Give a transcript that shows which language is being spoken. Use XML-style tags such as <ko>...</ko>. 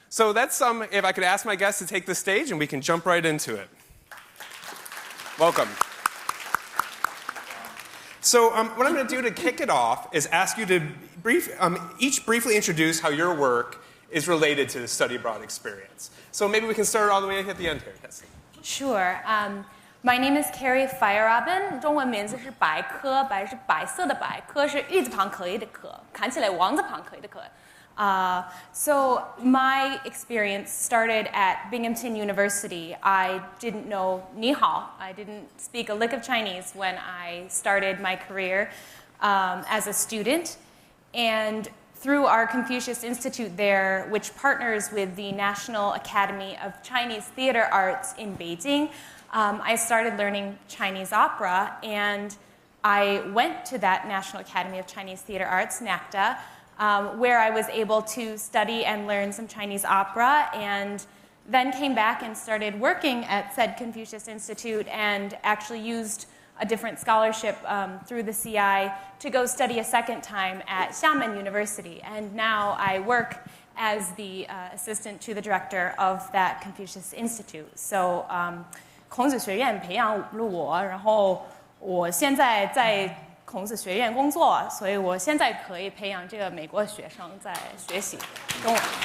<en>So that's, if I could ask my guests to take the stage, and we can jump right into it. Welcome. So what I'm going to do to kick it off is ask you to each briefly introduce how your work is related to the study abroad experience. So maybe we can start all the way at the end here. Yes. Sure. My name is Carrie Feyerabend.</en> <zh>中文名字是白科，白是白色的白，科是玉字旁可以的科，看起来王字旁可以的科。</zh> <en>So my experience started at Binghamton University. I didn't know ni hao. I didn't speak a lick of Chinese when I started my career as a student. And through our Confucius Institute there, which partners with the National Academy of Chinese Theater Arts in Beijing, I started learning Chinese opera, and I went to that National Academy of Chinese Theater Arts, NACTA, where I was able to study and learn some Chinese opera, and then came back and started working at said Confucius Institute and actually used a different scholarship through the CI to go study a second time at Xiamen University. And now I work as the assistant to the director of that Confucius Institute.</en> <zh>So 孔子学院培养了我，然后我现在在孔子学院工作，所以我现在可以培养这个美国学生在学习中文。</zh>